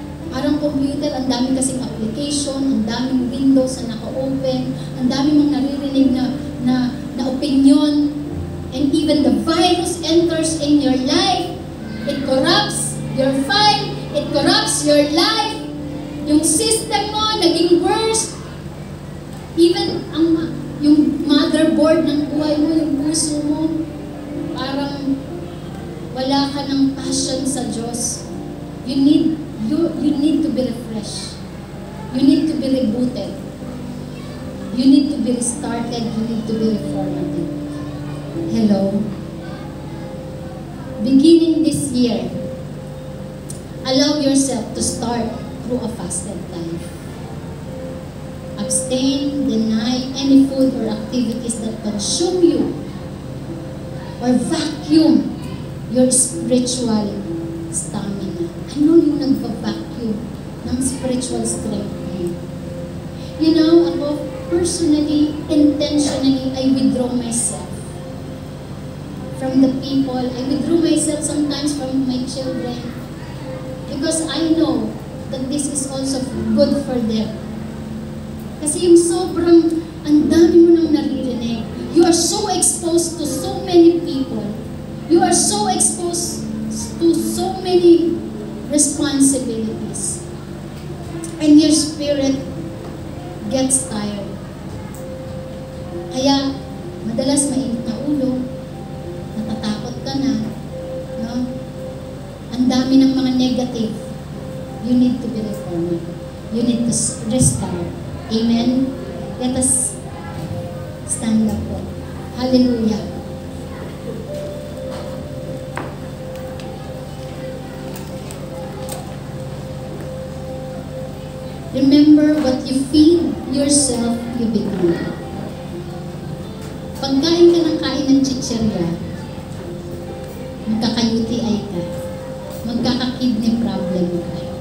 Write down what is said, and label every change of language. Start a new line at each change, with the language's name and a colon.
Filipino: Parang computer, ang dami kasing application, ang daming windows na naka-open, ang dami mong naririnig na opinion,
English: and even the virus enters in your life. It corrupts your file, it corrupts your life.
Filipino: Yung system mo naging worse. Even yung motherboard ng buhay mo, yung puso mo, parang wala ka ng passion sa Diyos.
English: You need to be refreshed. You need to be rebooted. You need to be restarted. You need to be reformatted. Hello? Beginning this year, allow yourself to start through a fasted life. Abstain, deny any food or activities that consume you or vacuum your spiritual stamina.
Filipino: Ano yung nagpa-vacuum ng spiritual strength mo?
English: You know, ako personally, intentionally, I withdraw myself from the people. I withdraw myself sometimes from my children because I know that this is also good for them.
Filipino: Kasi yung sobrang, ang dami mo nang naririnig.
English: You are so exposed to so many people. You are so exposed to so many responsibilities. And your spirit gets tired.
Filipino: Kaya, madalas mainit na ulo, natatakot ka na, no? Ang dami ng mga negative.
English: You need to be reformed. You need to restart. Amen? Let us stand up po. Hallelujah. Remember, what you feed yourself, you become.
Filipino: Pagkain ka ng kain ng chichirya, magkaka-UTI ka, magkaka-kidney problem ka.